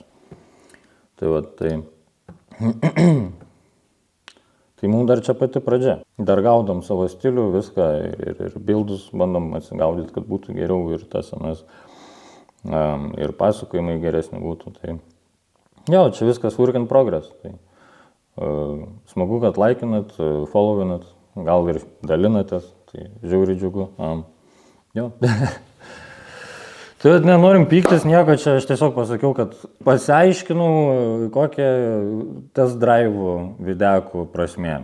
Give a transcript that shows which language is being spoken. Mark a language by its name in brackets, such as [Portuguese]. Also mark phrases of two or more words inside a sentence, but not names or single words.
[Lithuanian] Tai va, tai... Tai mums dar čia pati pradžia. Dar gaudom savo stilių, viską ir bildus bandom atsigaudyti, kad būtų geriau ir tas anas, ir pasakojimai geresni būtų. Tai jo, čia viskas [English] work in progress. [Lithuanian] Tai, smagu, kad laikinat, followinat, gal ir dalinatės, tai žiauriai džiugu. Jo. Tai nenorim pyktis nieko, čia aš tiesiog pasakiau, kad pasiaiškinau, kokia [English] test drive [Lithuanian] videkų prasmė.